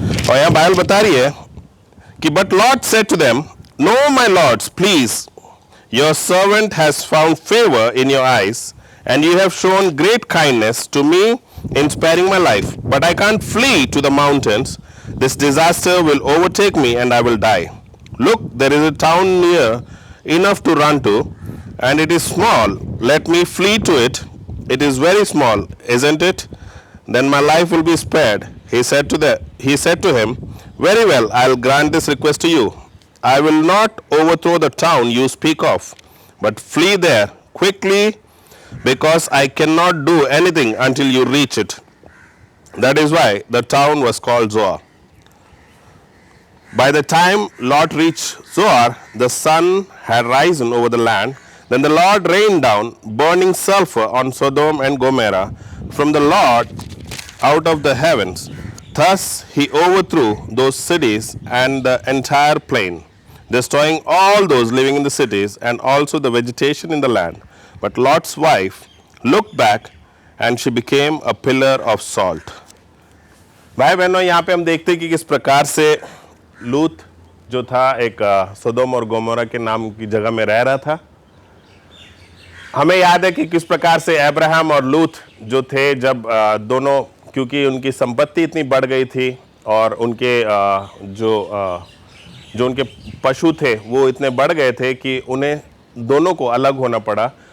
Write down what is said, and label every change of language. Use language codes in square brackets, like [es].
[hi] और यहाँ बाइबल बता रही है कि [en] But lord said to them, no my lords, please, your servant has found favour in your eyes and you have shown great kindness to me in sparing my life, but I can't flee to the mountains. This disaster will overtake me and I will die. Look, there is a town near enough to run to, and it is small. Let me flee to it. It is very small, isn't it? Then my life will be spared. He said to him, very well, I'll grant this request to you. I will not overthrow the town you speak of, but flee there quickly, because I cannot do anything until you reach it. That is why the town was called Zoar. By the time Lot reached Zoar, the sun had risen over the land. Then the Lord rained down burning sulfur on Sodom and Gomorrah from the Lord out of the heavens. Thus he overthrew those cities and the entire plain, destroying all those living in the cities and also the vegetation in the land. But Lot's wife looked back and she became a pillar of salt. [hi] भाई बहनों, यहाँ पे हम देखते हैं कि किस प्रकार से लूत जो था एक सोदोम और गोमोरा के नाम की जगह में रह रहा था। हमें याद है कि किस प्रकार से अब्राहम और लूत जो थे, जब दोनों, क्योंकि उनकी संपत्ति इतनी बढ़ गई थी और उनके जो उनके पशु थे वो इतने बढ़ गए थे कि उन्हें दोनों को अलग होना पड़ा।